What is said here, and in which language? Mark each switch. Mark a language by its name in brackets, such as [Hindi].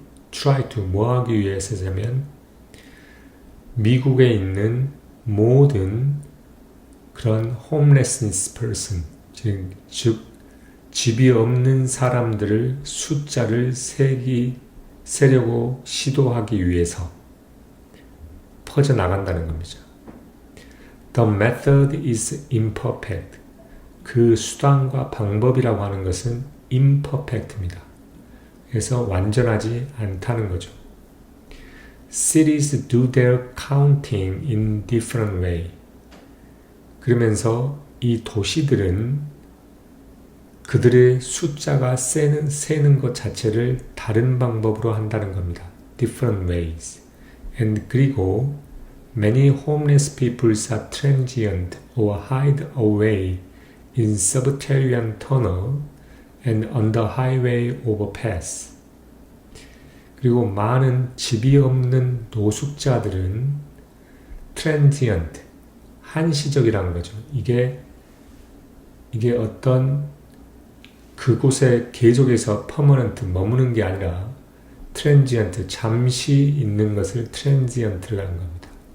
[English] try to, [Korean] 뭐하기 위해서냐면 미국에 있는 모든 그런 [English] homeless person, [Korean] 즉 집이 없는 사람들을 숫자를 세려고 시도하기 위해서 퍼져나간다는 겁니다. [English] The method is imperfect. [Korean] 그 수단과 방법이라고 하는 것은 imperfect입니다. 그래서 완전하지 않다는 거죠. [English] Cities do their counting in different way. [Korean] 그러면서 이 도시들은 그들의 숫자가 세는 것 자체를 다른 방법으로 한다는 겁니다. [English] Different ways. And [Korean] 그리고 [English] many homeless people are transient or hide away in subterranean tunnel and on the highway overpass. [Korean] 그리고 많은 집이 없는 노숙자들은 transient, 한시적이라는 거죠. 이게 어떤 그곳에 계속해서 permanent, 머무는 게 아니라 transient, 잠시 있는 것을 transient라는 겁니다.